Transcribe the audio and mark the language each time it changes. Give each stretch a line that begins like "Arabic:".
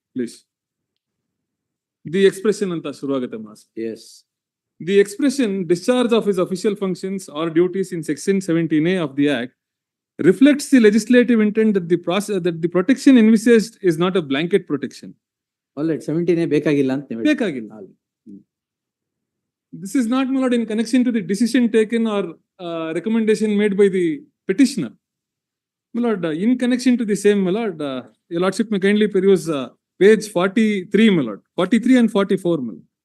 English: please. The expression
Kannada: anta shuruvagate
English: mass. Yes. The expression discharge of his official functions or duties in section 17A of the Act reflects the legislative intent that the protection envisaged is not a blanket protection. All right,
Kannada: 17 ಬೇಕಾಗಿಲ್ಲ ಅಂತ ನೀವು ಹೇಳ್ತೀರಾ. Bekagilla.
English: This is not, my Lord, in connection to the decision taken or recommendation made by the petitioner. My Lord, in connection to the same, my Lord, your Lordship may kindly peruse page 43, my Lord, 43 and 44, my Lord.